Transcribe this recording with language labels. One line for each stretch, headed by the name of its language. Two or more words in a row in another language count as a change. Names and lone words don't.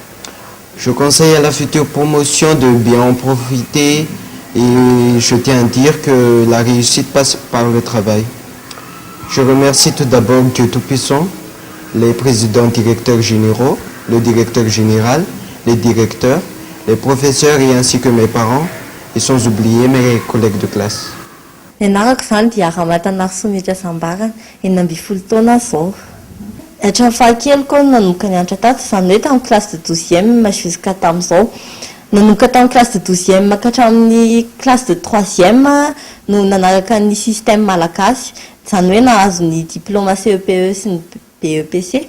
French: Je conseille à la future promotion de bien en profiter et je tiens à dire que la réussite passe par le travail. Je remercie tout d'abord Dieu Tout-Puissant, les présidents directeurs généraux, le directeur général, les directeurs, les professeurs et ainsi que mes parents et sans oublier mes collègues de classe.
Malagasy: Hatramin'ny fahakeloko nanomboka nianatra tato izany hoe tamin'ny
French: classe de 12e jusqu'à
Malagasy: tamin'izao. Nanomboka tamin'ny
French: classe de 12e
Malagasy: ka hatramin'ny
French: classe de 3e
Malagasy: no nanaraka ny système malagasy, izany hoe nahazo ny diplôme CEPE sy ny BEPC.